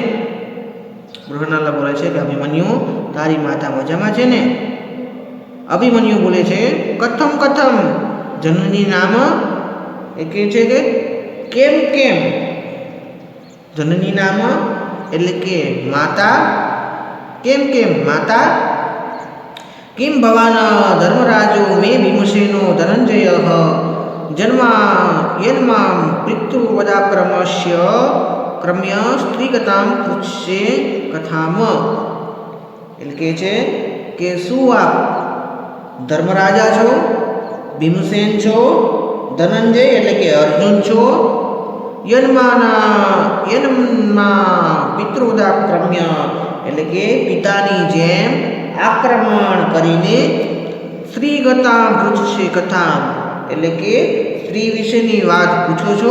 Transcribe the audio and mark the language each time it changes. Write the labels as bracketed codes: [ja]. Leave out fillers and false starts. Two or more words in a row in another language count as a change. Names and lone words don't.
[gu] બૃહન્નલા બોલે છે કે અભિમન્યુ તારી માતા મજામાં છે ને। અભિમન્યુ બોલે છે [sa] કથમ કથમ જનની નામ [gu] એ કહે છે કે કેમ કેમ। [sa] જનની નામ [gu] એટલે કે માતા, કેમ કેમ માતા। [sa] किं भवान् धर्मराजो मे भीमसेनो धनञ्जयः जन्मा यन्मां पितृवदाक्रमस्य क्रम्य स्त्रीगतां पृच्छे कथाम। [gu] એટલે કહે છે કે શું આપ ધર્મરાજા છો, ભીમસેન છો, ધનંજય એટલે કે અર્જુન છો, [sa] યન્મા પિતૃવદાક્રમ્ય [gu] એટલે કે પિતાની જેમ આક્રમણ કરીને [sa] સ્ત્રીગતા પૃચ્છે કથા [gu] એટલે કે સ્ત્રી વિશેની વાત પૂછો છો।